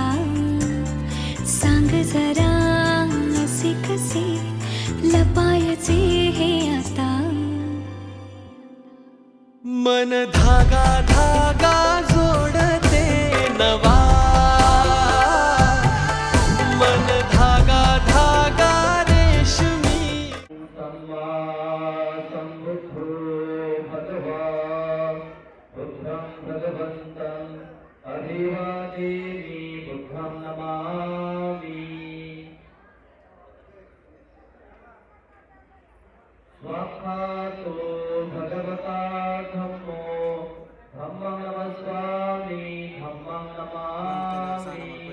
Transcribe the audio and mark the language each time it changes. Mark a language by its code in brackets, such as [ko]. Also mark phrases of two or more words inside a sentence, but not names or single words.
[mr] सांग जरा असे कसे लपायचे हे आता. मन धागा धागा जोडते नवा, मन धागा धागा रेशमी. [pi] सम्मा सम्बुद्धो भगवा बुद्धं भगवन्तं अधिवादेवी बुद्धं नमामि. स्वाक्षातो भगवता धम्मो धम्मं नमस्वामि धम्मं नमामि.